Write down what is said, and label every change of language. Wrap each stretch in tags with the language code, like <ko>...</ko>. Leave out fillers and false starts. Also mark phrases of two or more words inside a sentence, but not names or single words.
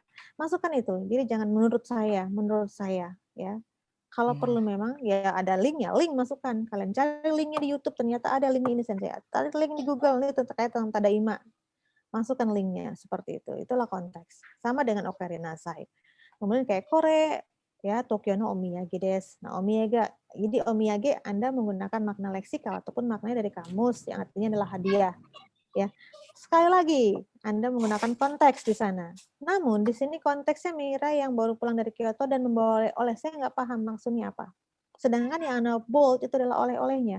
<id>Masukkan itu. Jadi jangan menurut saya ya. Kalau perlu memang ya ada linknya, link masukkan. Kalian cari linknya di YouTube, ternyata ada link ini Sensei. Cari link di Google ini terkait tentang tadaima. Masukkan linknya seperti itu. Itulah konteks. Sama dengan</id> <ja>お帰りなさい.</ja> <id>Kemudian kayak kore, ya</id> <ja>東京のお土産です.</ja> <id>Nah, omiyage, jadi omiyage Anda menggunakan makna leksikal ataupun maknanya dari kamus yang artinya adalah hadiah. Ya. Sekali lagi, Anda menggunakan konteks di sana. Namun di sini konteksnya Mira yang baru pulang dari Kyoto dan membawa oleh-oleh. Saya nggak paham maksudnya apa. Sedangkan yang Anda bold itu adalah oleh-olehnya.</id>